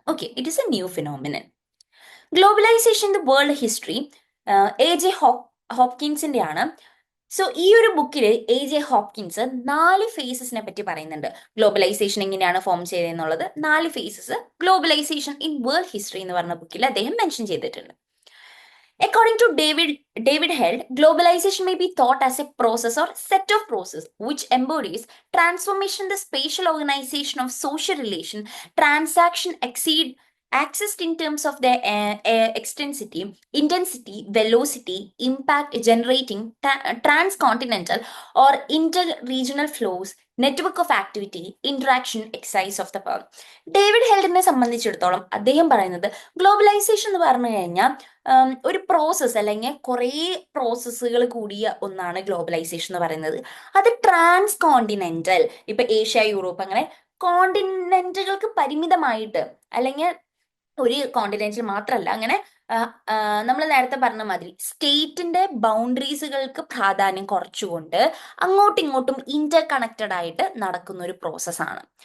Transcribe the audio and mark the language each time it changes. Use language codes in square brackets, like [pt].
[en] Okay, it is a new phenomenon. Globalisation the world history A.J. ഹോപ്കിൻസിന്റെ ആണ്. [ml] So ഈ ഒരു ബുക്കിൽ A.J. ഹോപ്കിൻസ് 4 ഫേസസിനെ പറ്റി പറയുന്നുണ്ട്. ഗ്ലോബലൈസേഷൻ എങ്ങനെയാണ് form ചെയ്തതെന്നുള്ളത് 4 faces globalisation in world history എന്ന് പറഞ്ഞ ബുക്കിൽ അദ്ദേഹം മെൻഷൻ ചെയ്തിട്ടുണ്ട്. [en] According to David Held, globalization may be thought as a process or set of process which embodies transformation in the spatial organization of social relation, transaction accessed in terms of their extensity, intensity, velocity, impact, generating transcontinental or inter-regional flows, network of activity, interaction, exercise of the power. [ml] David ഹെൽഡിനെ സംബന്ധിച്ചിടത്തോളം അദ്ദേഹം പറയുന്നത് globalisation എന്ന് പറഞ്ഞു കഴിഞ്ഞാൽ ഒരു process അല്ലെങ്കിൽ കുറേ പ്രോസസ്സുകൾ കൂടിയ ഒന്നാണ് ഗ്ലോബലൈസേഷൻ എന്ന് പറയുന്നത്. അത് ട്രാൻസ് കോണ്ടിനെന്റൽ, ഇപ്പൊ ഏഷ്യ, യൂറോപ്പ്, അങ്ങനെ കോണ്ടിനെന്റുകൾക്ക് പരിമിതമായിട്ട്, അല്ലെങ്കിൽ ഒരു കോണ്ടിനെന്റിൽ മാത്രമല്ല, അങ്ങനെ നമ്മൾ നേരത്തെ പറഞ്ഞ മാതിരി സ്റ്റേറ്റിന്റെ ബൗണ്ടറീസുകൾക്ക് പ്രാധാന്യം കുറച്ചുകൊണ്ട് അങ്ങോട്ടും ഇങ്ങോട്ടും ഇന്റർ കണക്റ്റഡ് ആയിട്ട് നടക്കുന്ന ഒരു പ്രോസസ്സാണ്.